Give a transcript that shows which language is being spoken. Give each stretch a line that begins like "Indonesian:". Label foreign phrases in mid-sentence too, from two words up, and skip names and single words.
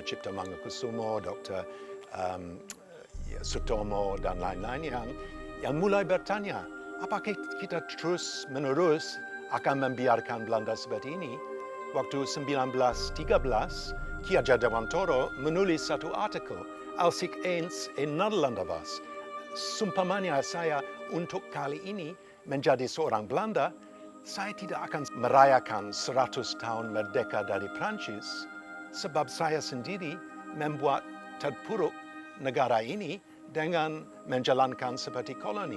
Indonesian: Cipta Mangunkusumo, Dr. Sutomo, dan lain-lain yang mulai bertanya, apakah kita terus-menerus akan membiarkan Belanda seperti ini? Waktu 1913, Ki Hajar Dewantoro menulis satu artikel,
Dutch: Als ik eens in Nederland was.
Indonesian: Sumpamanya saya untuk kali ini menjadi seorang Belanda, saya tidak akan merayakan 100 tahun merdeka dari Prancis, sebab saya sendiri membuat terpuruk negara ini dengan menjalankan seperti koloni.